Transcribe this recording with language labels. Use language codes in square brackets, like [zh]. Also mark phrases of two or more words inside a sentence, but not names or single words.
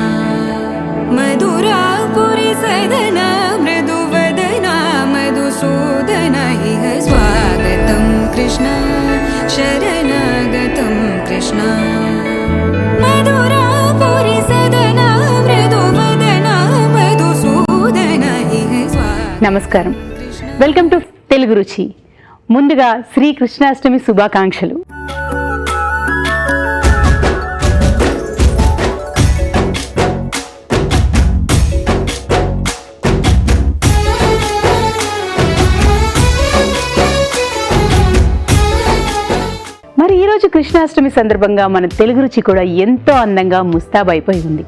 [sa] मधुरापुरी सदन मृदुवदना मधुसूदन इह स्वागतं कृष्ण शरणागतं कृष्ण मधुरापुरी सदन मृदुवदना मधुसूदन इह [te] నమస్కారం, [en] welcome to [te] తెలుగు రుచి. ముందుగా శ్రీ కృష్ణాష్టమి శుభాకాంక్షలు. మరి ఈరోజు కృష్ణాష్టమి సందర్భంగా మన తెలుగు రుచి కూడా ఎంతో అందంగా ముస్తాబైపోయి ఉంది.